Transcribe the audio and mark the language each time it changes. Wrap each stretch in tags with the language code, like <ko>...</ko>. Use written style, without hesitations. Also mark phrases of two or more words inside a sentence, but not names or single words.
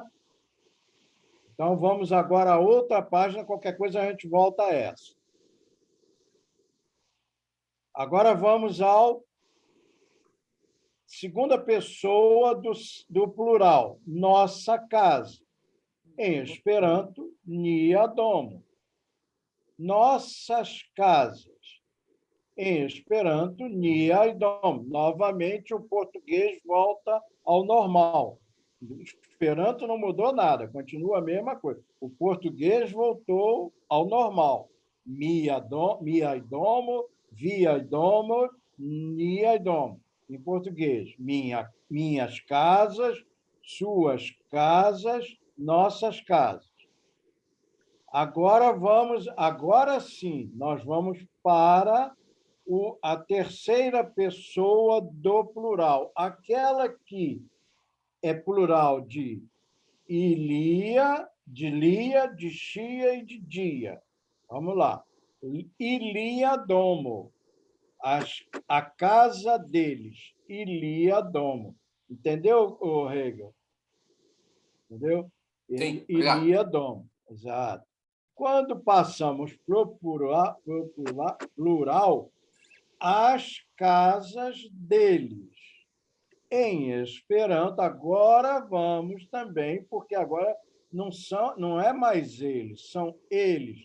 <pt>Então, vamos agora a outra página, qualquer coisa a gente volta a essa. Agora vamos ao segunda pessoa do plural, nossa casa. Em Esperanto,</pt> <eo>nia domo.</eo> <pt>Nossas casas. Em Esperanto,</pt> <eo>nia domo.</eo> <pt>Novamente, o português volta ao normal. O Esperanto não mudou nada, continua a mesma coisa. O português voltou ao normal.</pt> <eo>Mia domo, via domo, nia domo.</eo> <pt>Em português, minhas casas, suas casas, nossas casas. Agora sim, nós vamos para a terceira pessoa do plural, aquela que é plural de Ilia, de Lia, de Chia e de Dia. Vamos lá.</pt> <eo>Ilia domo,</eo> <pt>a casa deles.</pt> <eo>Ilia domo.</eo> <pt>Entendeu, Hegel? Entendeu? Sim,</pt> <eo>Ilia domo.</eo> <pt>Exato. Quando passamos para o plural, as casas deles. Em Esperanto, agora vamos também, porque agora não é mais eles, são eles.</pt>